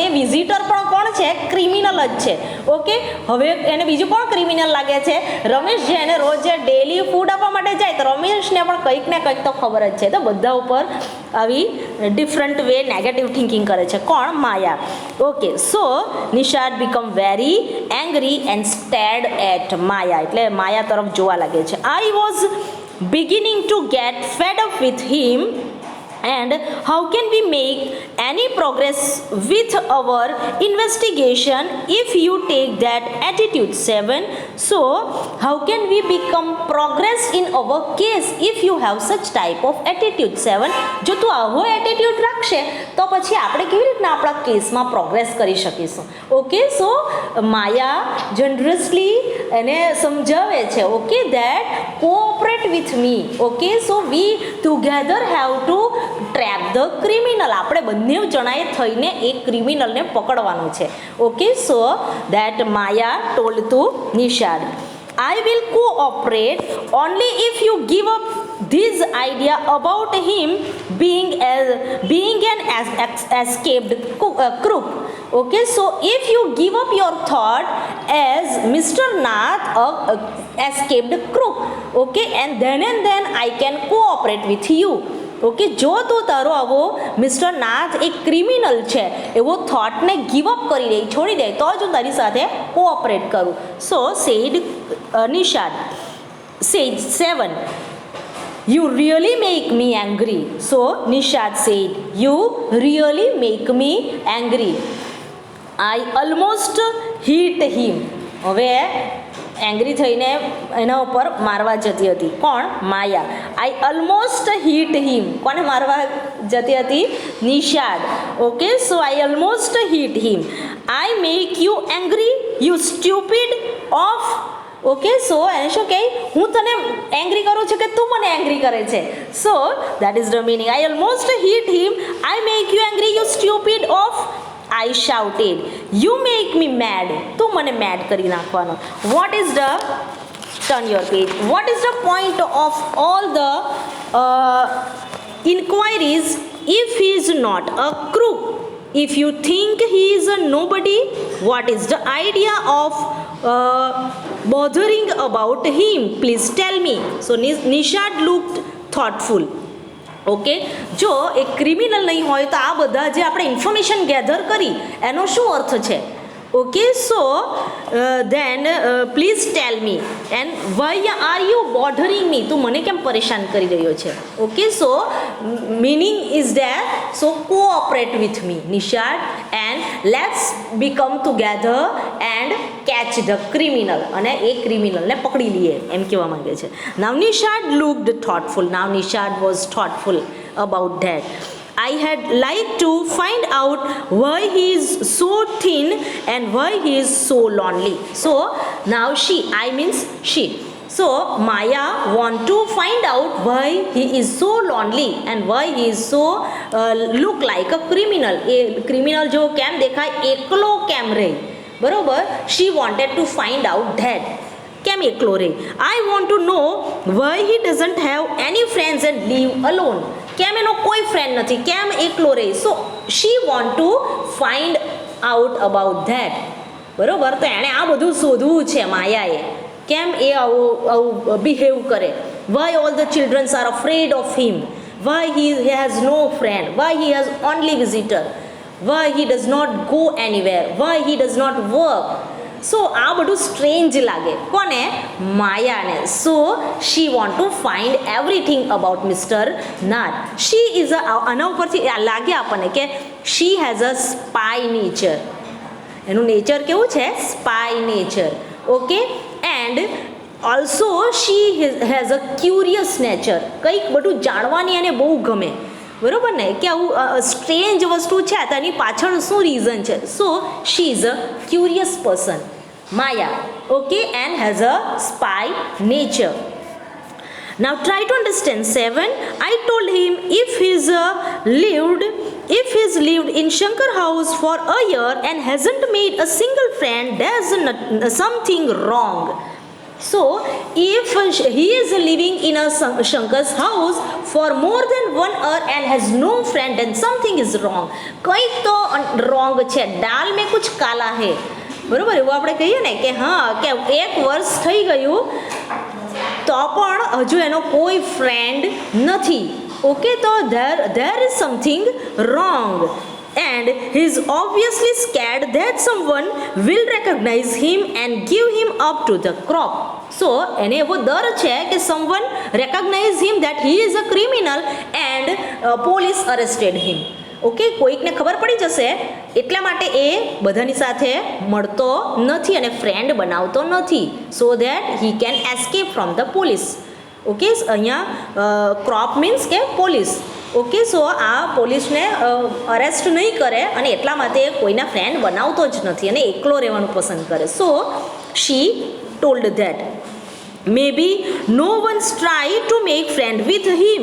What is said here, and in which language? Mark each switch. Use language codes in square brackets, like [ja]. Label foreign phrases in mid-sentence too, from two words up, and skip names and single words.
[gu] એ વિઝિટર પણ કોણ છે? ક્રિમિનલ જ છે. ઓકે, હવે એને બીજું કોણ ક્રિમિનલ લાગે છે? રમેશ, જે એને રોજ [en] daily food [gu] આપવા માટે જાય, તો રમેશને પણ કંઈક ને કંઈક તો ખબર જ છે. તો બધા ઉપર આવી [en] different way negative thinking [gu] કરે છે. [en] કોણ? માયા. okay, so Nishad become very angry and stared at Maya. [gu] એટલે માયા તરફ જોવા લાગે છે. [en] I was beginning to get fed up with him, and how can we make any progress with our investigation if you take that attitude? 7. So how can we become progress in our case if you have such type of attitude? 7. [gu] જો તું આવો એટીટ્યુડ રાખશે તો પછી આપણે કેવી રીતના આપણા કેસમાં પ્રોગ્રેસ કરી શકીશું? [en] okay, so [gu] માયા જનરસલી એને સમજાવે છે. [en] okay, that cooperate with me. okay, so we together have to trap the criminal. [gu] આપણે બંને જણાએ થઈને એક ક્રિમિનલને પકડવાનું છે. [en] okay, so that Maya told to Nishad, I will cooperate only if you give up this idea about him being an escaped crook. Okay, so if you give up your thought as Mr. Nath escaped crook, okay, and then I can cooperate with you. [gu] ઓકે, જો તું તારો આવો મિસ્ટર નાથ એક ક્રિમિનલ છે એવો થોટને [en] give up [gu] કરી દે, છોડી દે, તો જ હું તારી સાથે કોઓપરેટ કરું. [en] so said Nishad. said 7. You really make me angry. So Nishad said, you really make me angry. I almost hit him. [gu] હવે એંગ્રી થઈને એના ઉપર મારવા જતી હતી. કોણ? માયા. [en] I almost hit him. [gu] કોને મારવા જતી હતી? [en] Nishad. okay, so I almost hit him. I make you angry you stupid of. okay, so [gu] એને શું કહે? હું તને એંગ્રી કરું છું કે તું મને એંગ્રી કરે છે? [en] so that is the meaning. I almost hit him. I make you angry you stupid of. I shouted, you make me mad. [gu] તું મને મેડ કરી નાખવાનો. [en] What is the, turn your page, what is the point of all the inquiries if he is not a crook? If you think he is a nobody, what is the idea of bothering about him? Please tell me. So Nishad looked thoughtful. [gu] ઓકે, જો એક ક્રિમિનલ નહીં હોય તો આ બધા જે આપણે [en] information gather [gu] કરી એનો શું અર્થ છે? [en] okay, so then please tell me and why are you bothering me. [gu] તું મને કેમ પરેશાન કરી રહ્યો છે? [en] okay, so meaning is that, so cooperate with me Nishad and let's become together and catch the criminal. [gu] અને એ ક્રિમિનલને પકડી લઈએ એમ કહેવા માંગે છે. [en] now Nishad looked thoughtful. now Nishad was thoughtful about that. I had liked to find out why he is so thin and why he is so lonely. So now she, I means she. So Maya want to find out why he is so lonely and why he is so look like a criminal. [gu] એ criminal જો કેમ દેખાય, એકલો કેમ રહે, બરોબર. [en] She wanted to find out that. [gu] કેમ એકલો રહે? [en] I want to know why he doesn't have any friends and live alone. [gu] કેમ એનો કોઈ ફ્રેન્ડ નથી, કેમ એકલો રહે? [en] સો she want to find out about that. [gu] બરોબર. તો એણે આ બધું શોધવું છે માયાએ, કેમ એ આવું બિહેવ કરે. [en] Why all the children are afraid of him, why he has no friend, why he has only visitor, why he does not go anywhere, why he does not work. [gu] સો આ બધું સ્ટ્રેન્જ લાગે કોને? માયાને. [en] so she want to find everything about Mr. Nath. she is [gu] આના ઉપરથી લાગે આપણને કે [en] she has a spy nature. [gu] એનું નેચર કેવું છે? [en] spy nature. [gu] ઓકે. [en] and also she has a curious nature. [gu] કંઈક બધું જાણવાની એને બહુ ગમે, બરોબર ને, કે આવું સ્ટ્રેન્જ વસ્તુ છે તેની પાછળ શું રીઝન છે. [en] so she is a curious person, Maya. okay. and has a spy nature. Now try to understand 7. I told him if he's lived in Shankar house for a year and hasn't made a single friend, there's something wrong. So if he is living in a Shankar's house for more than 1 year and has no friend, then something is wrong. [gu] કંઈક તો wrong છે. [hi] दाल में कुछ काला है, [gu] બરોબર. એવું આપણે કહીએ ને કે હા, કે 1 વર્ષ થઈ ગયું તો પણ હજુ એનો કોઈ ફ્રેન્ડ નથી. ઓકે. [en] તો there is something wrong. And he is obviously scared that someone will recognize him and give him up to the crop. So [gu] એને એવો ડર છે કે [en] someone recognize him that he is a criminal and police arrested him. ઓકે. [gu] કોઈકને ખબર પડી જશે એટલા માટે એ બધાની સાથે મળતો નથી અને ફ્રેન્ડ બનાવતો નથી, [en] so that he can escape from the police. [gu] ઓકે. અહીંયા [en] crop means [gu] કે પોલીસ. ઓકે. સો આ પોલીસને અરેસ્ટ નહીં કરે અને એટલા માટે કોઈના ફ્રેન્ડ બનાવતો જ નથી અને એકલો રહેવાનું પસંદ કરે. [en] so she told that. Maybe no one's try to make friend with him.